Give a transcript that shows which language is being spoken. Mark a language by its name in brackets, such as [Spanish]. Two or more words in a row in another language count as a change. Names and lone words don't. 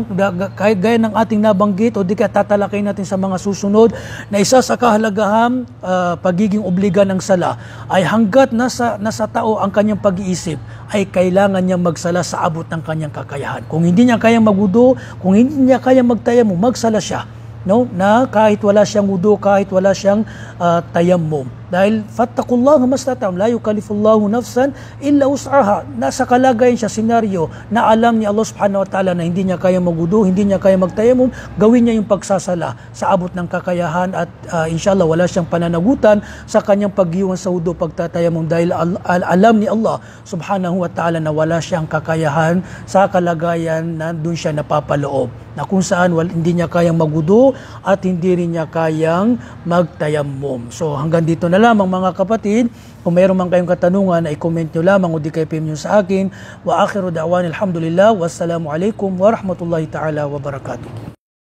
[Filipino] Kahit gaya ng ating nabanggit o di kaya tatalakay natin sa mga susunod na isa sa kahalagahan pagiging obliga ng sala ay hanggat nasa tao ang kanyang pag-iisip ay kailangan niya magsala sa abot ng kanyang kakayahan. Kung hindi niya kayang magwudu, kung hindi niya kayang magtayammum, magsala siya. No, na kahit wala siyang wudu, kahit wala siyang tayammum. [Arabic] Dahil فاتقوا الله ما استطعتم لا يكلف الله نفسا إلا وسعها. [Filipino] Nasa kalagayan siya, senaryo na alam ni Allah [Arabic] سبحانه وتعالى [Filipino] na hindi niya kaya magwudu, hindi niya kaya magtayammum, gawin niya yung pagsasala sa abot ng kakayahan at inshallah wala siyang pananagutan sa kanyang pag-iwan sa wudu, pagtatayammum, dahil alam ni Allah [Arabic] سبحانه وتعالى [Filipino] na wala siyang kakayahan sa kalagayan na doon siya napapaloob, na kung saan hindi niya kayang magwudu at hindi rin niya kayang magtayammum. So hanggang dito na lamang, mga kapatid. Kung mayroon man kayong katanungan, ay comment nyo lamang o di kayo PM nyo sa akin. [Arabic] وآخر دعوانا الحمد لله السلام عليكم ورحمة الله تعالى وبركاته.